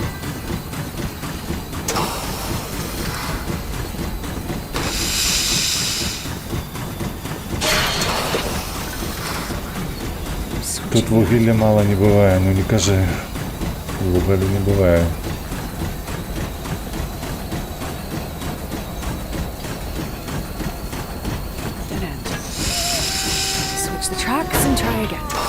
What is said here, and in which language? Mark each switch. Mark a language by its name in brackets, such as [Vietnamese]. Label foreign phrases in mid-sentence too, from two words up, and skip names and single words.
[Belarusian] Тут вугілля мала не бывае, ну не кажы. Вугалю не бывае. [English] Dead end. Switch the tracks and try again.